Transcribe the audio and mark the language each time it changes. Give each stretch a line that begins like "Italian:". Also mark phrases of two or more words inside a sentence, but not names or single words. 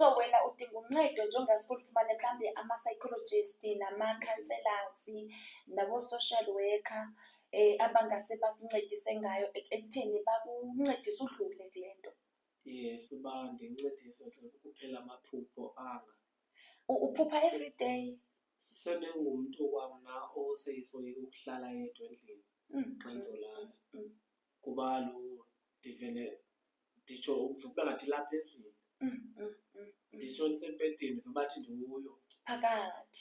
Zulu: So wena udinga uncedo njengasuke ulifumane mhlawumbe ama-psychologist nama-counselors nabo-social worker abangase bakuncedise ngayo ekutheni bakuncedise udlule kule nto.
Xhosa: Yes, uba ndincedise kuphela amaphupho anga. Uphupha
English: every day?
Xhosa: Sendingumntu kwamna oseyisoyika ukuhlala yedwa endlini xa ndizolala. Kuba kaloku ndivele nditsho uvuka ngathi lapha endlini. Nditsho ndisebhedini bathi ndiuyo. Phakathi?